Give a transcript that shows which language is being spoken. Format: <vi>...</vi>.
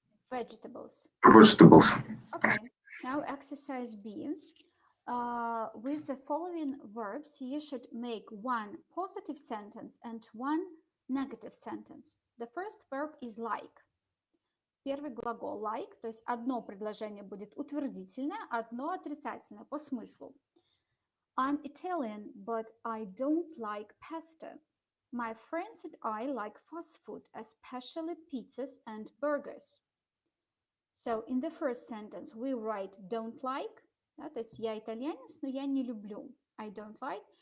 <en>Vegetables. vegetables. Okay, now exercise B. With the following verbs, you should make one positive sentence and one negative sentence. The first verb is like.</en> <ru>Первый глагол like, то есть одно предложение будет утвердительное, одно отрицательное по смыслу.</ru> <en>I'm Italian, but I don't like pasta. My friends and I like fast food, especially pizzas and burgers. So in the first sentence we write don't like,</en> <ru>да, то есть я итальянец, но я не люблю.</ru> <en>I don't like.</en>